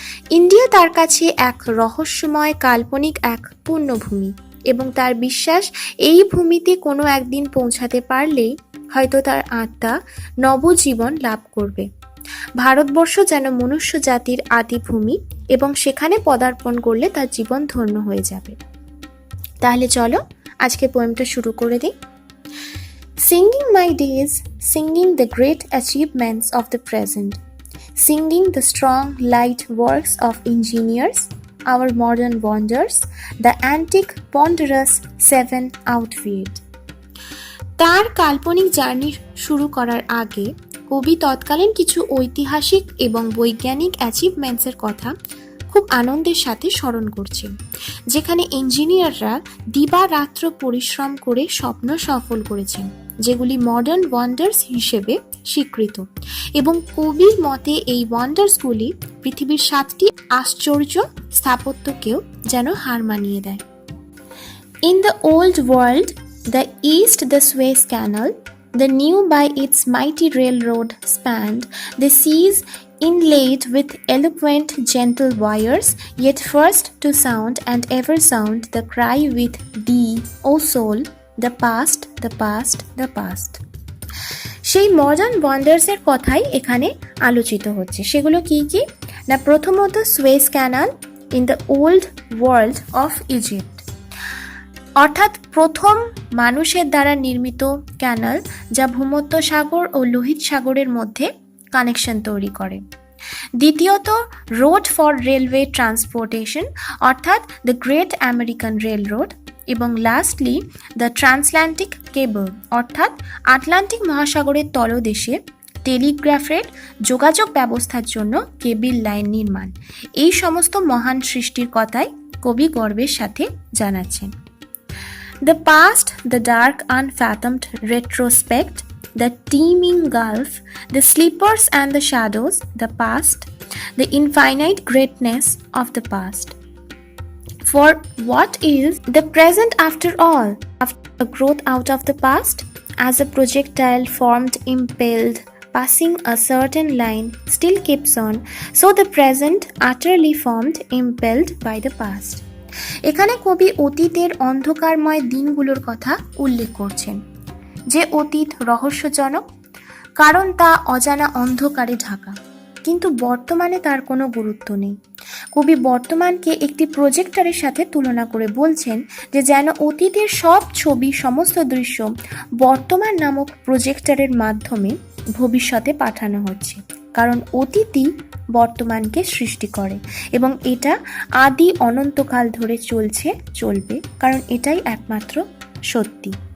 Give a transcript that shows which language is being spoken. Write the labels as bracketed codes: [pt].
[bn] India তার কাছে এক রহস্যময় কাল্পনিক এক পুণ্যভূমি এবং তার বিশ্বাস এই ভূমিতে কোনো একদিন পৌঁছাতে পারলেই হয়তো তার আত্মা নবজীবন লাভ করবে। ভারতবর্ষ যেন মনুষ্য জাতির আদি ভূমি এবং সেখানে পদার্পণ করলে তার জীবন ধন্য হয়ে যাবে। তাহলে চলো আজকে পোয়েমটা শুরু করে দিই। [en] Singing my days, singing the great achievements of the present, singing the strong, light works of engineers, our modern wonders, the antique, ponderous seven outfit. [bn] তার কাল্পনিক জার্নি শুরু করার আগে কবি তৎকালীন কিছু ঐতিহাসিক এবং বৈজ্ঞানিক অ্যাচিভমেন্টসের কথা খুব আনন্দের সাথে স্মরণ করছেন, যেখানে ইঞ্জিনিয়াররা দিবারাত্র পরিশ্রম করে স্বপ্ন সফল করেছেন, যেগুলি মডার্ন ওয়ান্ডার্স হিসেবে স্বীকৃত। এবং কবির মতে এই ওয়ান্ডার্সগুলি পৃথিবীর 7টি আশ্চর্য স্থাপত্যকেও যেন হার মানিয়ে দেয়। [en] In the old world, the east the Suez canal, the new by its mighty railroad spanned the seas inlaid with eloquent gentle wires, yet first to sound and ever sound the cry with thee, O soul, the past, the past, the past. [bn] সেই modern ওয়ান্ডার্সের কথাই এখানে আলোচিত হচ্ছে। সেগুলো কি কি না, প্রথমত Suez canal [en] in the old world of Egypt, [bn] অর্থাৎ প্রথম মানুষের দ্বারা নির্মিত ক্যানাল, যা ভূমধ্য সাগর ও লোহিত সাগরের মধ্যে কানেকশন তৈরি করে। দ্বিতীয়ত [en] road for railway transportation, [bn] অর্থাৎ [en] The great American railroad. [bn] এবং [en] lastly the transatlantic cable, [bn] অর্থাৎ আটলান্টিক মহাসাগরের তলদেশে টেলিগ্রাফের যোগাযোগ ব্যবস্থার জন্য কেবল লাইন নির্মাণ। এই সমস্ত মহান সৃষ্টির কথাই কবি গর্বের সাথে জানাচ্ছেন। [en] The past, the dark unfathomed retrospect, the teeming gulf, the sleepers and the shadows, the past, the infinite greatness of the past. For what is the present after all? After a growth out of the past, as a projectile formed, impelled, passing a certain line, still keeps on, so the present utterly formed, impelled by the past. [bn] এখানে কবি অতীতের অন্ধকারময় দিনগুলোর কথা উল্লেখ করছেন, যে অতীত রহস্যজনক কারণ তা অজানা অন্ধকারে ঢাকা, কিন্তু বর্তমানে তার কোনো গুরুত্ব নেই। কবি বর্তমানকে একটি প্রজেক্টরের সাথে তুলনা করে বলছেন যে যেন অতীতের সব ছবি, সমস্ত দৃশ্য বর্তমান নামক প্রজেক্টরের মাধ্যমে ভবিষ্যতে পাঠানো হচ্ছে, কারণ অতীতই বর্তমানকে সৃষ্টি করে এবং এটা আদি অনন্তকাল ধরে চলবে, কারণ এটাই একমাত্র সত্যি।